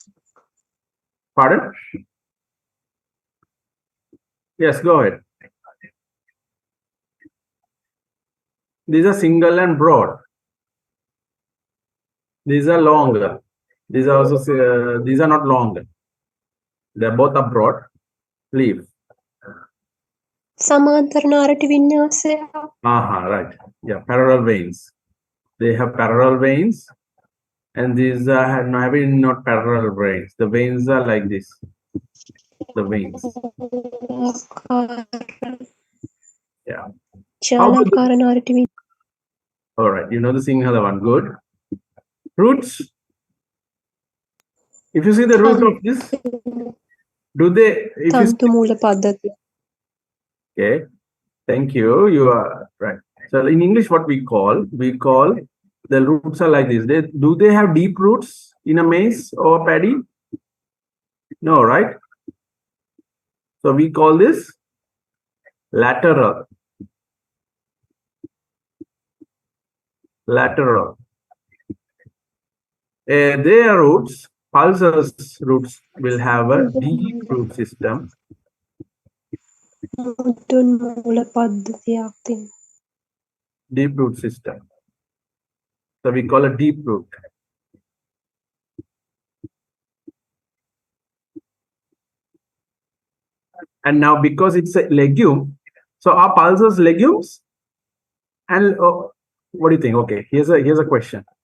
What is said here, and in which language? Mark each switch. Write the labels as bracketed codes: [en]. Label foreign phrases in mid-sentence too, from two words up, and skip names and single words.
[en] pardon? Yes, go ahead. These are single and broad. These are longer. These are also these are not long. They both are broad leaf. [si] සමාන්තර නාරටි වින්‍යාසය. [en] Right. Yeah, parallel veins. They have parallel veins, and these are having not parallel veins. The veins are like this. The veins. Yeah. [si] ජාලාකාර නාරටි වින්‍යාසය. [en] All right. You know the Sinhala one. Good. Roots. If you see the root of this, do they? If you [si] තන්තු මූල පද්ධතිය. [en] Okay, thank you. You are right. So in English, what we call the roots are like this. Do they have deep roots in a maize or paddy? No, right? So we call this lateral. Lateral. Their roots, pulses roots, will have a deep root system. [si] මුදුන් මූල පද්ධතියක් තියෙනවා. [en] Deep root system. So we call a deep root. And now because it's a legume, so are pulses legumes? And what do you think? Okay, here's a question.